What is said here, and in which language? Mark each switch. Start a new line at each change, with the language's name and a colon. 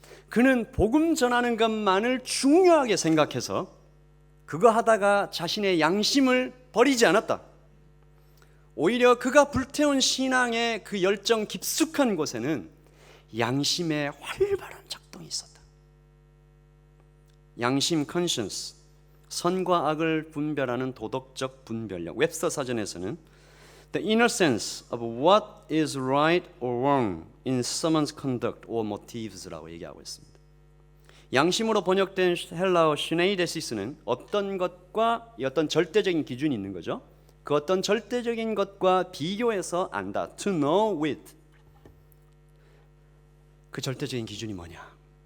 Korean: 그는 복음 전하는 것만을 중요하게 생각해서 그거 하다가 자신의 양심을 버리지 않았다. 오히려 그가 불태운 신앙의 그 열정 깊숙한 곳에는 양심의 활발한 작동이 있었다. 양심 컨션스, 선과 악을 분별하는 도덕적 분별력.
English: 웹스터 사전에서는 The inner sense of what is right or wrong in someone's conduct or motives라고
Korean: 얘기하고 있습니다. 양심으로 번역된 헬라어 슈네이데시스는 어떤 것과 어떤 절대적인 기준이 있는 거죠. 그 어떤 절대적인 것과 비교해서 안다.
English: To know with.
Korean: 그 절대적인 기준이 뭐냐?